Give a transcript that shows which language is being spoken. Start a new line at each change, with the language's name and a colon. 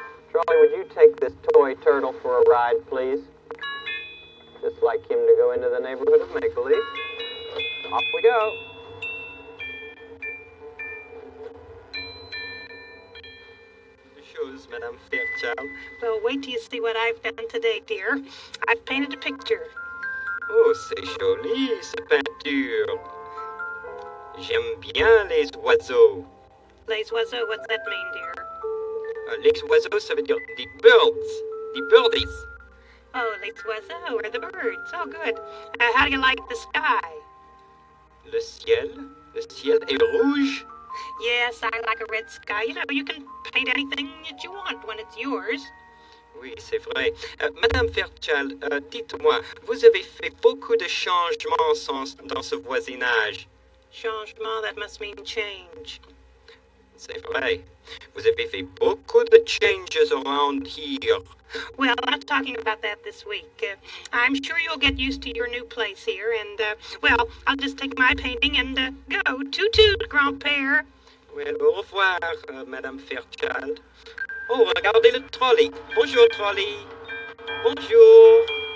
English: Trolley, would you take this toy turtle for a ride, please? Just like him to go into the neighborhood of make-believe. Off we go. Shows, Madame Fairchild. Well, wait till you see what I've done today, dear. I've painted a picture.
French: Oh, c'est joli, cette peinture. J'aime bien les oiseaux. Les oiseaux,
English: what's that mean, dear?
French: Les oiseaux, ça veut dire des birds.
English: Des birdies. Oh,
French: les oiseaux
English: are the birds. Oh, good. How do you like the sky?
French: Le ciel est rouge.
English: Yes, I like a red sky. You know, you can paint anything that you want when it's yours.
French: Oui, c'est vrai. Madame Fairchild, dites-moi, vous avez fait beaucoup de changements dans ce voisinage.
English: Changement, that must mean change.
French: C'est vrai. Vous avez fait beaucoup de
English: changes around here. Well, I'm not talking about that this week. I'm sure you'll get used to your new place here, and, well, I'll just take my painting and go. Toot-toot, grand-père.
French: Well, au revoir, Madame Fairchild. Oh, regardez le trolley. Bonjour, trolley. Bonjour.